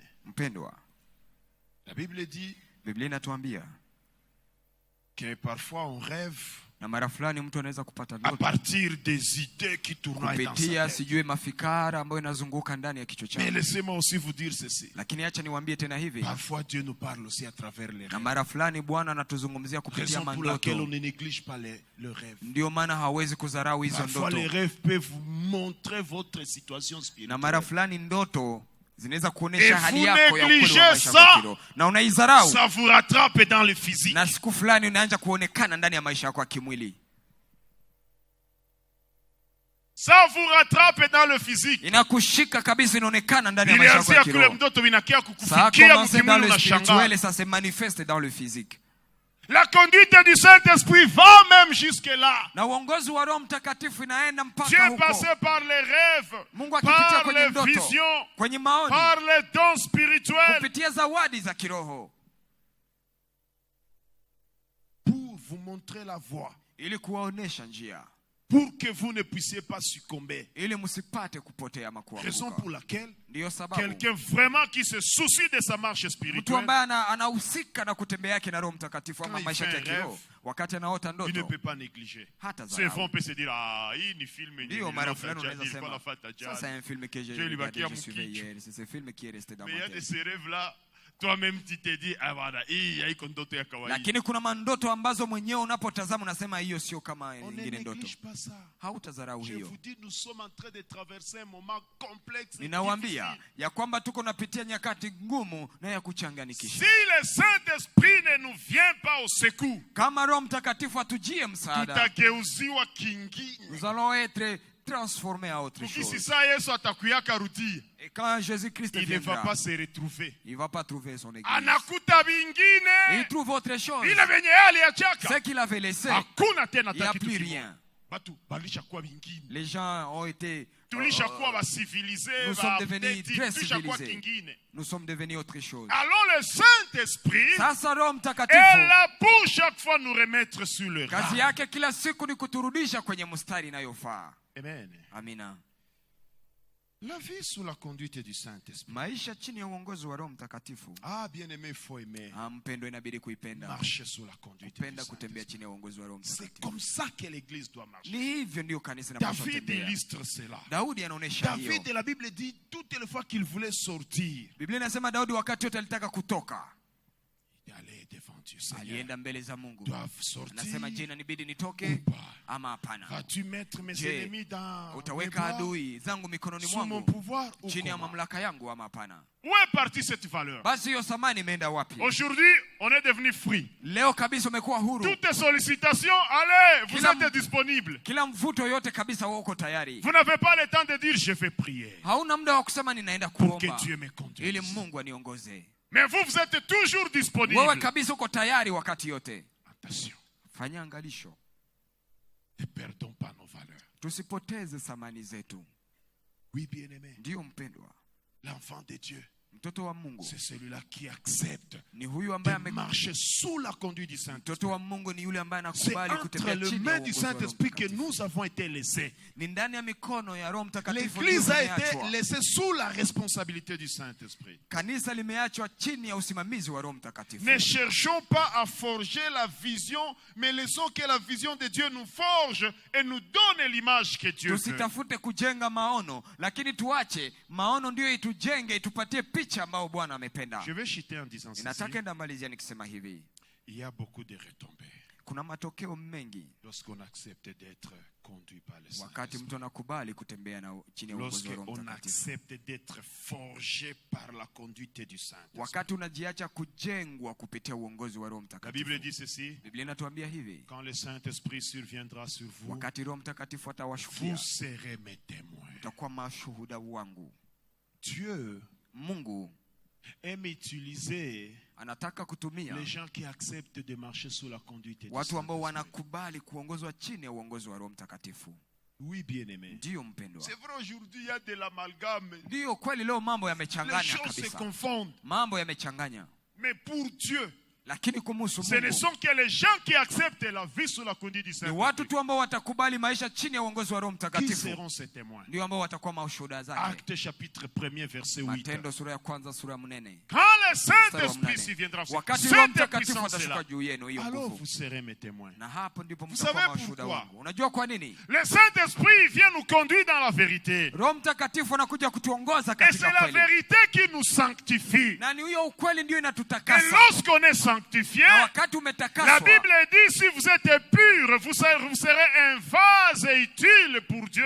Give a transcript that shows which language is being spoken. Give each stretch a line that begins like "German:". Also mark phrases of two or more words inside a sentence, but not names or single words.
Swahili: Mpendwa,
French: la Bible dit
Swahili: Biblia inatuambia
French: que parfois on rêve
Swahili: na mara fulani mtu anaweza kupata
French: à
Swahili: ndoto
French: partir des idées qui tournoient dans
Swahili: kupitia
French: sa tête.
Swahili: sijue mafikara ambayo inazunguka ndani ya kichwa
French: Mais
Swahili: chake.
French: laissez-moi aussi vous dire ceci.
Swahili: Lakini acha niwaambie tena hivi,
French: Parfois Dieu nous parle aussi à travers les
Swahili: na
French: rêves.
Swahili: mara fulani Bwana anatuzungumzia kupitia
French: Raison pour laquelle on
Swahili: mandoto.
French: ne néglige pas le rêve.
Swahili: Ndio maana hawezi kudharau hizo
French: Parfois les
Swahili: ndoto,
French: rêves peuvent vous montrer votre situation
Swahili: na mara
French: spirituelle.
Swahili: fulani ndoto zinaweza
French: Et
Swahili: kuonesha
French: vous
Swahili: hali yako ya ukweli wa
French: négligez
Swahili: maisha
French: ça.
Swahili: yako kiroho, na unaidharau,
French: Ça vous rattrape dans le physique.
Swahili: na siku fulani unaanza kuonekana ndani ya maisha yako ya kimwili.
French: Ça vous rattrape dans le physique.
Swahili: Inakushika kabisa, inaonekana ndani ya
French: Il
Swahili: maisha
French: y a
Swahili: yako ya kiroho.
French: Ça a commencé dans le spirituel et ça se manifeste dans le physique. La conduite du Saint-Esprit va même jusque là.
Swahili: Na uongozi wa Roho Mtakatifu inaenda mpaka
French: Dieu
Swahili: huko.
French: passé par les rêves,
Swahili: Mungu akipitia
French: par
Swahili: kwenye
French: les
Swahili: ndoto,
French: visions,
Swahili: kwenye maoni,
French: par les dons spirituels,
Swahili: kupitia zawadi za kiroho,
French: pour vous montrer la voie,
Swahili: ili kuwaonesha njia,
French: pour que vous ne puissiez pas succomber.
Swahili: ili msipate kupotea ama
French: Raison
Swahili: kuanguka.
French: pour laquelle
Swahili: Ndiyo sababu
French: quelqu'un vraiment qui se soucie de sa marche
Swahili: mtu
French: spirituelle,
Swahili: ambaye anahusika na kutembea yake na Roho Mtakatifu ama
French: Quand il
Swahili: maisha
French: fait
Swahili: yake
French: un
Swahili: ya kiroho,
French: rêve,
Swahili: wakati anaota
French: il ne
Swahili: ndoto,
French: peut pas négliger.
Swahili: hata
French: C'est
Swahili: dharau.
French: on peut se dire,
Swahili: ah, hii ni film Ndio mara fulani unaweza
French: pas
Swahili: sema la fata
French: ça c'est un film que j'ai Dieu lui va regardé, qui a je mon suivais kick. hier, c'est ce film qui est resté dans Mais il y ma a de tête. ces rêves-là, toi-même tu te dis, ah voilà,
Swahili: hii haiko ndoto ya kawaida. Lakini kuna mandoto ambazo mwenyewe unapotazama unasema hiyo sio kama
French: On ne
Swahili: nyingine ndoto.
French: néglige pas ça.
Swahili: Hautadharau
French: Je
Swahili: hiyo.
French: vous dis, nous sommes en train de traverser un moment complexe et
Swahili: Ninawaambia
French: difficile.
Swahili: ya kwamba tuko napitia nyakati ngumu na ya
French: Si
Swahili: kuchanganikisha.
French: le Saint-Esprit ne nous vient pas au secours,
Swahili: Kama Roho Mtakatifu atujie msaada, tutageuziwa kingine.
French: nous allons être transformés à autre
Swahili: Ukisi
French: chose.
Swahili: saa Yesu atakuyaka rudia,
French: Et quand Jésus-Christ il ne va viendra, pas se retrouver. il va pas trouver son église.
Swahili: Anakuta
French: Et
Swahili: vingine
French: il trouve autre chose.
Swahili: vile venye aliachaka.
French: Ce qu'il avait laissé,
Swahili: Hakuna tena
French: il n'y a
Swahili: kitu
French: plus
Swahili: kimoja.
French: rien.
Swahili: Batu balishakuwa vingine.
French: Les gens ont été...
Swahili: Tulishakuwa basivilize,
French: nous sommes devenus très
Swahili: tulishakuwa
French: civilisés.
Swahili: kingine.
French: Nous sommes devenus autre chose. Alors le Saint-Esprit
Swahili: Sasa Roho
French: est
Swahili: Mtakatifu
French: là pour chaque fois nous remettre sur le
Swahili: kazi
French: rail.
Swahili: yake kila siku ni kuturudisha kwenye mstari inayofaa.
French: Amen.
Swahili: Amina.
French: La vie sous la conduite du Saint-Esprit.
Swahili: Maisha chini ya uongozi wa Roho Mtakatifu.
French: Ah, bien-aimé, il faut aimer.
Swahili: Mpendo inabidi kuipenda.
French: Marcher sous la conduite du
Swahili: Kupenda kutembea
French: Saint-Esprit.
Swahili: chini ya uongozi wa Roho
French: C'est
Swahili: Mtakatifu.
French: comme ça que l'Église doit marcher.
Swahili: Ni hivyo ndio kanisa linapaswa
French: David
Swahili: kutembea.
French: illustre cela.
Swahili: Daudi anaonesha hiyo.
French: David, la Bible dit, toutes les fois qu'il voulait sortir,
Swahili: Biblia inasema Daudi wakati wote alitaka kutoka,
French: il allait devant Dieu. Seigneur,
Swahili: alienda mbele za Mungu.
French: doivent sortir.
Swahili: Anasema je, inanibidi
French: Ou
Swahili: nitoke
French: pas?
Swahili: ama hapana?
French: Vas-tu mettre mes
Swahili: Je,
French: ennemis dans mes
Swahili: Utaweka
French: bras,
Swahili: adui zangu mikononi
French: sous mon
Swahili: mwangu,
French: pouvoir ou
Swahili: chini ya
French: comment?
Swahili: mamlaka yangu ama hapana?
French: Où est partie cette valeur?
Swahili: Basi hiyo thamani imeenda wapi?
French: Aujourd'hui, on est devenu free.
Swahili: Leo kabisa umekuwa huru.
French: Toutes sollicitations, allez, vous
Swahili: Kila-
French: êtes disponible.
Swahili: Kila mvuto yote kabisa wewe uko tayari.
French: Vous n'avez pas le temps de dire je vais prier
Swahili: Hauna muda wa kusema ninaenda
French: pour que
Swahili: kuomba
French: Dieu me conduise.
Swahili: ili Mungu aniongoze.
French: Mais vous, vous êtes toujours
Swahili: Wewe
French: disponible.
Swahili: kabisa uko tayari wakati yote.
French: Attention,
Swahili: Fanya angalisho,
French: ne perdons pas nos valeurs.
Swahili: tusipoteze thamani zetu.
French: Oui, bien-aimé, Ndiyo mpendwa, l'enfant de Dieu,
Swahili: mtoto wa Mungu
French: c'est celui-là qui accepte
Swahili: ni huyu ambaye
French: de marcher sous la conduite du Saint-Esprit.
Swahili: mtoto wa Mungu ni yule ambaye
French: C'est
Swahili: anakubali
French: entre
Swahili: kutembea
French: les
Swahili: chini ya
French: mains du
Swahili: uongozi wa Roho
French: Saint-Esprit que
Swahili: Mtakatifu.
French: nous avons été laissés.
Swahili: Ni ndani ya mikono ya Roho Mtakatifu
French: L'Église a
Swahili: ndio
French: été
Swahili: tumeachwa.
French: laissée sous la responsabilité du Saint-Esprit.
Swahili: Kanisa limeachwa chini ya usimamizi wa Roho Mtakatifu.
French: Ne cherchons pas à forger la vision, mais laissons que la vision de Dieu nous forge et nous donne l'image que Dieu veut.
Swahili: Tusitafute kujenga maono, lakini tuache maono ndio itujenge, itupatie picha ambayo Bwana amependa.
French: Je vais chuter en disant ceci.
Swahili: Nataka enda malizia nikisema hivi.
French: Il y a beaucoup de retombées
Swahili: Kuna matokeo mengi
French: lorsqu'on accepte d'être conduit par le
Swahili: wakati
French: Saint-Esprit.
Swahili: mtu anakubali kutembea na chini ya uongozi wa Roho
French: Lorsqu'on
Swahili: Mtakatifu.
French: accepte d'être forgé par la conduite du Saint-Esprit.
Swahili: Wakati unajiacha kujengwa kupitia uongozi wa Roho
French: La Bible
Swahili: Mtakatifu.
French: dit ceci.
Swahili: Biblia inatuambia hivi,
French: Quand le Saint-Esprit surviendra sur vous,
Swahili: wakati Roho Mtakatifu atawashukia,
French: vous serez mes témoins.
Swahili: utakuwa mashuhuda wangu.
French: Dieu
Swahili: Mungu
French: aime utiliser
Swahili: anataka kutumia
French: les gens qui acceptent de marcher sous la conduite du
Swahili: watu ambao
French: Saint-Esprit.
Swahili: wanakubali kuongozwa chini ya uongozi wa Roho Mtakatifu.
French: Oui, bien-aimé.
Swahili: Ndiyo mpendwa,
French: C'est vrai, aujourd'hui, il y a de l'amalgame.
Swahili: ndiyo kweli, leo mambo
French: Les
Swahili: yamechanganya
French: choses se
Swahili: kabisa,
French: confondent.
Swahili: mambo yamechanganya,
French: Mais pour Dieu,
Swahili: lakini kumuhusu
French: ce ne
Swahili: Mungu
French: sont que les gens qui acceptent la vie sous la conduite du
Swahili: ni watu
French: Saint-Esprit
Swahili: tu ambao watakubali maisha chini ya uongozi wa Roho
French: qui
Swahili: Mtakatifu,
French: seront ses témoins.
Swahili: ndio ambao watakuwa mashuhuda zake.
French: Acte chapitre 1er, verset 8.
Swahili: Matendo sura ya kwanza sura ya 8
French: Quand le
Swahili: mstari wa
French: Saint-Esprit
Swahili: 8.
French: surviendra sur
Swahili: Wakati Roho
French: cette
Swahili: Mtakatifu
French: puissance
Swahili: atashuka
French: là,
Swahili: juu yenu, hiyo
French: alors
Swahili: nguvu,
French: vous serez mes témoins.
Swahili: na hapo ndipo
French: Vous
Swahili: mtakuwa
French: savez
Swahili: mashuhuda
French: pourquoi?
Swahili: wangu. Unajua kwa nini?
French: Le Saint-Esprit vient nous conduire dans la vérité.
Swahili: Roho Mtakatifu anakuja kutuongoza
French: Et c'est
Swahili: katika
French: la
Swahili: kweli,
French: vérité qui nous sanctifie.
Swahili: na ni hiyo ukweli ndio
French: Et
Swahili: inatutakasa.
French: lorsqu'on est sanctifié,
Swahili: Na wakati
French: la
Swahili: umetakaswa,
French: Bible dit, si vous êtes pur, vous serez un vase utile pour Dieu.